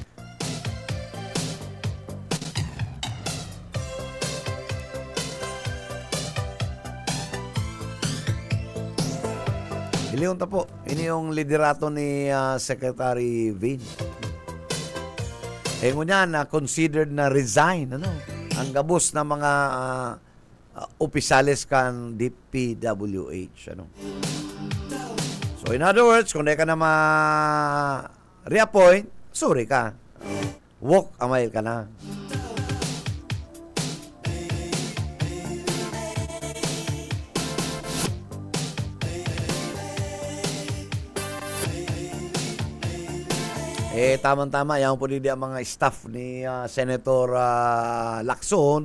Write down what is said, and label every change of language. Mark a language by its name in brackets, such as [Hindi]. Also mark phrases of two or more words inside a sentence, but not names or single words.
[Bikol] Iliunta po. Ini yung liderato ni Secretary Vin. Ngunyan na considered na resign. Ano? Ang gabos na mga opisyalis kan DPWH. Ano? [English] So in other words, [Bikol] kung di ka na ma-reappoint, sorry ka. [English] Walk a mile [Bikol] ka na. Tama-tama, yan po din ang mga staff ni Senator Lacson.